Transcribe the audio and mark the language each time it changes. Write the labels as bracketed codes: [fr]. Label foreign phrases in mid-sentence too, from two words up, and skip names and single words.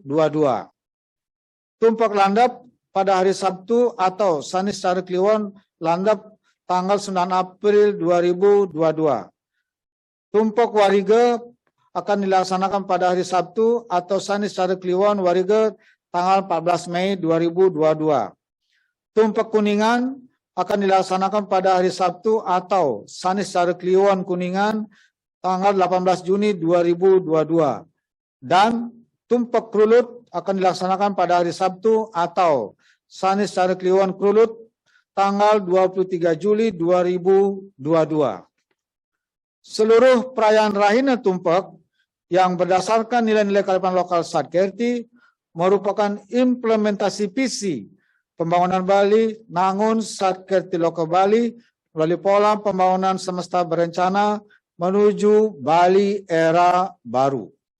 [id] Tumpek Landap pada hari Sabtu atau Sanis Cara Kliwon Landap tanggal 9 April 2022. Tumpek Warige akan dilaksanakan pada hari Sabtu atau Sanis Cara Kliwon Warige tanggal 14 Mei 2022. Tumpek Kuningan akan dilaksanakan pada hari Sabtu atau Sanis Cara Kliwon Kuningan tanggal 18 Juni 2022. Dan Tumpek Krulut akan dilaksanakan pada hari Sabtu atau Sanis Cara Kliwon Krulut tanggal 23 Juli 2022. Seluruh perayaan Rahina Tumpek yang berdasarkan nilai-nilai kearifan lokal Satkerti merupakan implementasi visi pembangunan Bali Nangun Satkerti Loka Bali melalui pola pembangunan semesta berencana menuju Bali era baru.